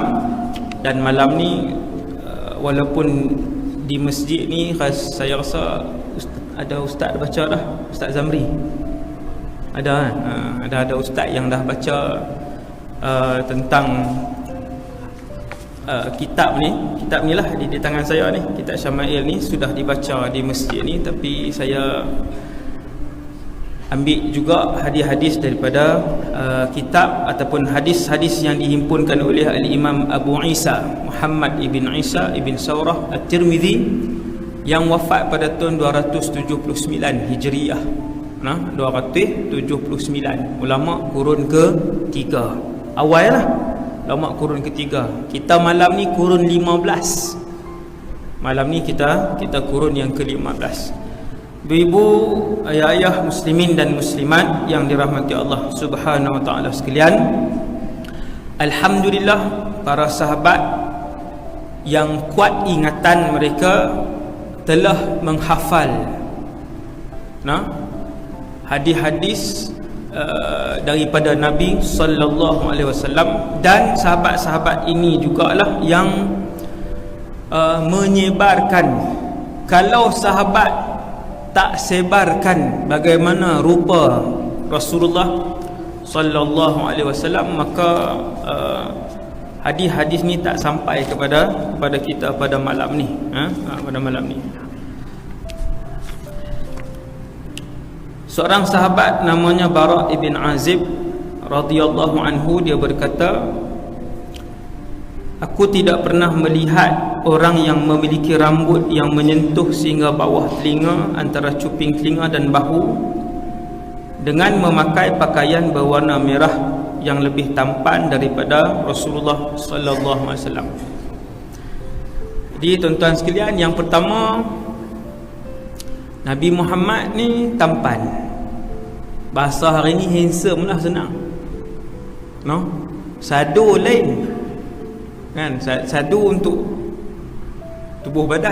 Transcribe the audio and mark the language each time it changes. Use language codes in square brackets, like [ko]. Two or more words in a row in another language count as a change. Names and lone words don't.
[ms] Dan malam ni walaupun di masjid ni saya rasa ada ustaz baca dah, Ustaz Zamri ada ustaz yang dah baca tentang kitab ni lah di tangan saya ni, kitab Syama'il ni sudah dibaca di masjid ni. Tapi saya ambil juga hadis-hadis daripada kitab ataupun hadis-hadis yang dihimpunkan oleh Al-Imam Abu Isa Muhammad ibn Isa ibn Saurah At-Tirmidzi, yang wafat pada tahun 279 Hijriah. 279, ulama kurun ketiga, awal lah, ulama kurun ketiga. Kita malam ni kurun 15. Malam ni kita kurun yang ke-15. Ibu, ayah-ayah muslimin dan muslimat yang dirahmati Allah [ar] سبحانه وتعالى [ms] sekalian, alhamdulillah para sahabat yang kuat ingatan mereka telah menghafal hadis-hadis daripada Nabi [ar] صلى الله عليه وسلم. [ms] Dan sahabat-sahabat ini jugalah yang menyebarkan. Kalau sahabat tak sebarkan bagaimana rupa Rasulullah [ar] صلى الله عليه وسلم, [ms] maka hadis-hadis ni tak sampai kepada kita pada malam ni, pada malam ni. Seorang sahabat namanya Bara' ibn Azib [ar] رضي الله عنه, [ms] dia berkata, aku tidak pernah melihat orang yang memiliki rambut yang menyentuh sehingga bawah telinga, antara cuping telinga dan bahu, dengan memakai pakaian berwarna merah yang lebih tampan daripada Rasulullah [ar] صلى الله عليه وسلم. [ms] Jadi tuan-tuan sekalian, yang pertama, Nabi Muhammad ni tampan. Bahasa hari ni handsome lah, senang. Sadu lain kan, sadu untuk tubuh badan.